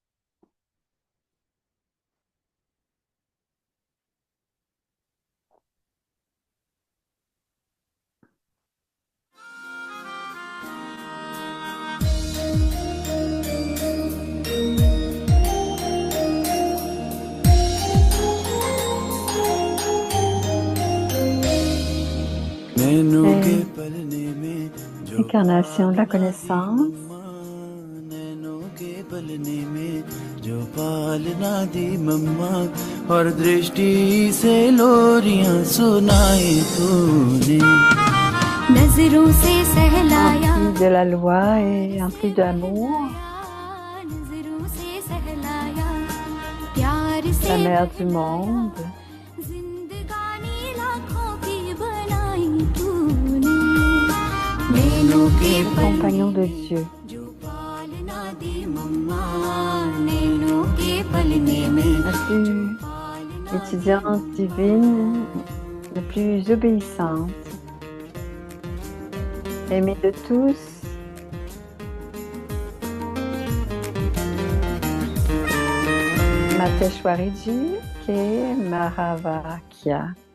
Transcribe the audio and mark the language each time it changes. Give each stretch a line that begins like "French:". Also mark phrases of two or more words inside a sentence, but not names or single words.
French: L'incarnation de la connaissance.
Hindi: जो पालना दी मम्मा और दृष्टि से लोरियां सुनाई तूने नजरों से सहलाया
French: de la loi et empli d'amour
Hindi: नजरों से
French: la mère du monde, le compagnon de Dieu. La plus étudiante divine, la plus obéissante, aimée de tous,
Hindi: मातेश्वरीजी के महावाक्य.